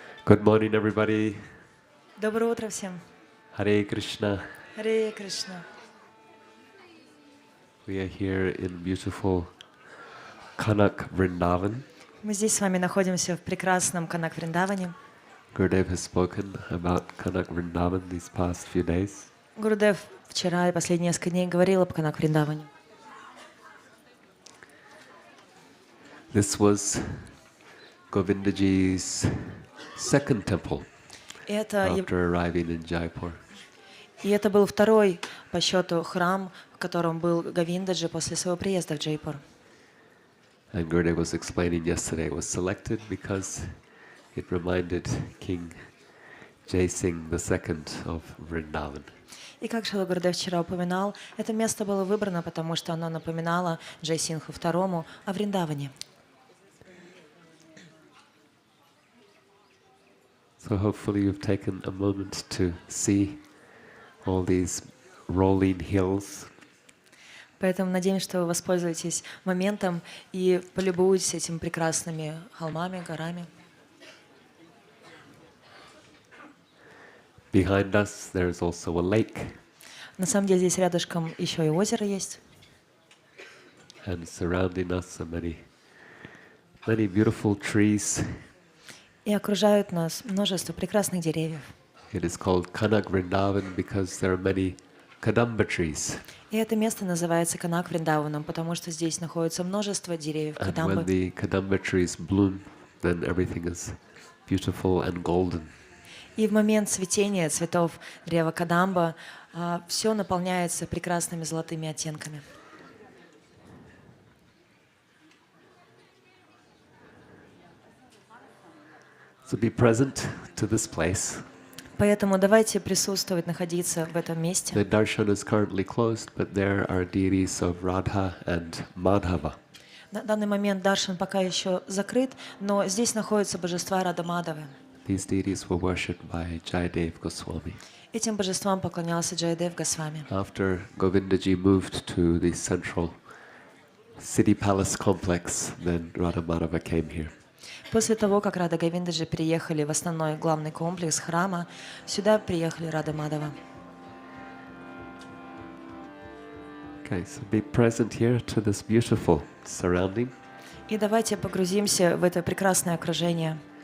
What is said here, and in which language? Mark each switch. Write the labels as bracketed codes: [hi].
[en] Good morning, everybody. [ru] Доброе утро всем. [en] Hare Krishna. [ru] Харе Кришна. [en] We are here in beautiful Kanak Vrindavan. [ru] Мы здесь с вами находимся в прекрасном Канак Вриндаване. [en] Gurudev has spoken about Kanak Vrindavan these past few days. [ru] Гурудев вчера и последние несколько дней говорил об Канак Вриндаване. [en] This was Govindaji's second temple after arriving in Jaipur. [ru] И это был второй по счету храм, в котором был Говиндаджи после своего приезда в Джайпур. [en] And Gurudev was explaining yesterday, it was selected because it reminded King Jaisingh II of Vrindavan. [ru] И как Шрила Гурудев вчера упоминал, это место было выбрано, потому что оно напоминало Джайсингху II о Вриндаване. [en] So hopefully you've taken a moment to see all these rolling hills. [ru] Поэтому надеемся, что вы воспользуетесь моментом и полюбуетесь этими прекрасными холмами, горами. [en] Behind us there is also a lake. [ru] На самом деле здесь рядышком еще и озеро есть. [en] And surrounding us are many beautiful trees. [ru] И окружают нас множество прекрасных деревьев. [en] It is called Kanak Vrindavan because there are many kadamba trees. [ru] И это место называется Канак Вриндаваном, потому что здесь находится множество деревьев [en] And when the kadamba trees bloom, then everything is beautiful and golden. [ru] И в момент цветения цветов древа кадамба все наполняется прекрасными золотыми оттенками. [en] So be present to this place. [ru] Поэтому давайте присутствовать, находиться в этом месте. [en] The darshan is currently closed, but there are deities of Radha and Madhava. [ru] На данный момент даршан пока еще закрыт, но здесь находятся божества Рада Мадавы. [en] These deities were worshipped by Jayadev Goswami. [ru] Этим божествам поклонялся Джайадев Госвами. [en] After Govindaji moved to the central city palace complex, then Radha Madhava came here. [ru] После того, как Рада Говиндаджи приехали в основной главный комплекс храма, сюда приехали Рада Мадава. [en] Okay, so be present here to this beautiful surrounding. [ru] И давайте погрузимся в это прекрасное окружение.